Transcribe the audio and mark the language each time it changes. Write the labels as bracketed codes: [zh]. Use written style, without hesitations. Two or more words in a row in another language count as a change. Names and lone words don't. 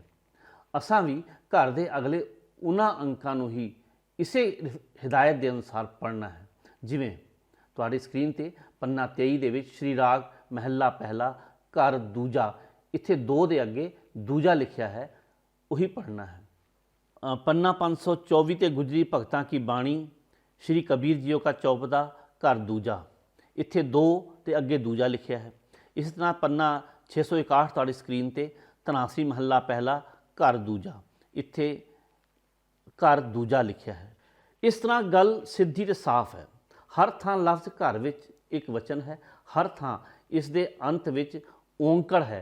[pa] ਅਸਾਂ ਵੀ ਘਰ ਦੇ ਅਗਲੇ ਉਹਨਾਂ ਅੰਕਾਂ ਨੂੰ ਹੀ ਇਸੇ ਹਿਦਾਇਤ ਦੇ ਅਨੁਸਾਰ ਪੜ੍ਹਨਾ ਹੈ। ਜਿਵੇਂ ਤੁਹਾਡੀ ਸਕਰੀਨ ਤੇ ਪੰਨਾ 23 ਦੇ ਵਿੱਚ ਸ਼੍ਰੀ ਰਾਗ ਮਹਿਲਾ ਪਹਿਲਾ ਘਰ ਦੂਜਾ, ਇੱਥੇ 2 ਦੇ ਅੱਗੇ ਦੂਜਾ ਲਿਖਿਆ ਹੈ, ਉਹੀ ਪੜ੍ਹਨਾ ਹੈ। पन्ना 524 ਤੇ ਗੁਜਰੀ ਭਗਤਾਂ ਕੀ ਬਾਣੀ ਸ਼੍ਰੀ ਕਬੀਰ ਜੀਓ ਕਾ ਚਉਪਦਾ ਘਰ ਦੂਜਾ, इत्थे 2 ਤੇ ਅੱਗੇ ਦੂਜਾ ਲਿਖਿਆ ਹੈ। ਇਸ ਤਰ੍ਹਾਂ ਪੰਨਾ 661 ਤੁਹਾਡੀ ਸਕਰੀਨ ਤੇ ਤਨਾਸੀ ਮਹੱਲਾ ਪਹਿਲਾ ਘਰ ਦੂਜਾ, ਇੱਥੇ ਘਰ ਦੂਜਾ ਲਿਖਿਆ ਹੈ। ਇਸ ਤਰ੍ਹਾਂ ਗੱਲ ਸਿੱਧੀ ਤੇ ਸਾਫ਼ ਹੈ। ਹਰ ਥਾਂ ਲਫ਼ਜ਼ ਘਰ ਵਿੱਚ ਇੱਕ ਵਚਨ ਹੈ, ਹਰ ਥਾਂ ਇਸ ਦੇ ਅੰਤ ਵਿੱਚ ਓਂਕੜ ਹੈ।